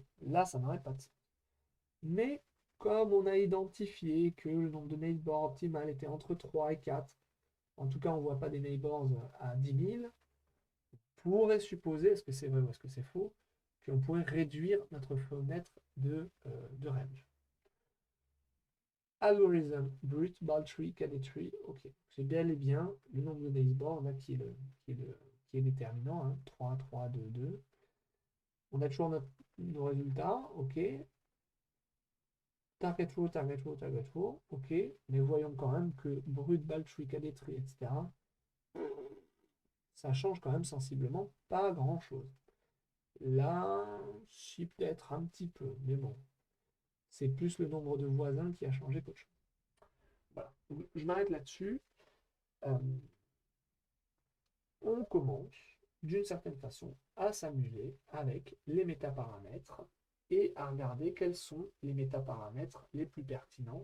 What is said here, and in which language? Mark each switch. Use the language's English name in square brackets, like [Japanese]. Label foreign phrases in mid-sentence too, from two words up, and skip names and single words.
[French] Là, ça n'aurait pas de sens. Mais comme on a identifié que le nombre de neighbors optimal était entre 3 et 4, en tout cas, on ne voit pas des neighbors à 10 000, on pourrait supposer, est-ce que c'est vrai ou est-ce que c'est faux, qu'on pourrait réduire notre fenêtre de range. [English] Algorithm brute tree KD tree, [French] ok, c'est bel et bien le nombre de neighbors là qui est déterminant, hein, 3, 3, 2, 2. On a toujours nos résultats, ok. [English] Target row, target row, target row, [French] ok. Mais voyons quand même que brut, [English] tree, KD tree, [French] etc. Ça change quand même sensiblement pas grand-chose. Là, si peut-être un petit peu, mais bon. C'est plus le nombre de voisins qui a changé qu'autre chose. Voilà. Donc, je m'arrête là-dessus. Euh, on commence d'une certaine façon à s'amuser avec les métaparamètres et à regarder quels sont les métaparamètres les plus pertinents.